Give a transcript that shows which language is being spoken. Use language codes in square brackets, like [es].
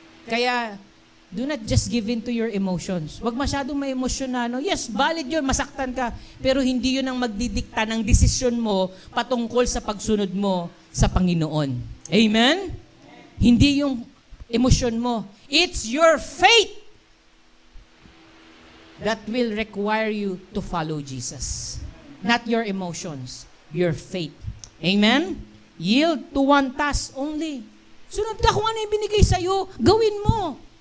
[en] Kaya, do not just give in to your emotions. [tl] Huwag masyadong may emosyon na, no? Yes, valid yun, masaktan ka, pero hindi yun ang magdidikta ng desisyon mo patungkol sa pagsunod mo sa Panginoon. Amen? Hindi yung emosyon mo. [en] It's your faith that will require you to follow Jesus. Not your emotions, your faith. Amen? Yield to one task only. [tl] Sunod ka kung ano yung binigay sa'yo, gawin mo.